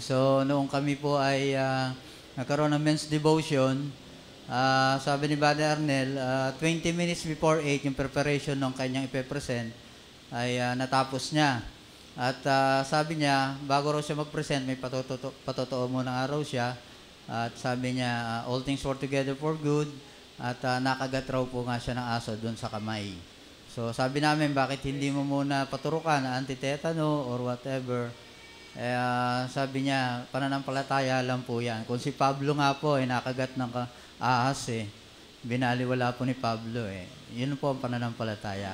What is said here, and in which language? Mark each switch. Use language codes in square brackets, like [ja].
[tl] So, noong kami po ay nagkaroon ng men's devotion, sabi ni Brother Arnel, 20 minutes before 8, yung preparation ng kanyang ipe-present, ay natapos niya. At sabi niya, bago raw siya mag-present, may patotoo muna nga raw siya. At sabi niya, [en] all things work together for good. [tl] At nakagat raw po nga siya ng aso doon sa kamay. So sabi namin, bakit hindi mo muna paturukan, anti-tetano or whatever. Sabi niya, pananampalataya lang po yan. Kung si Pablo nga po ay nakagat ng ahas binaliwala po ni Pablo Yun po ang pananampalataya.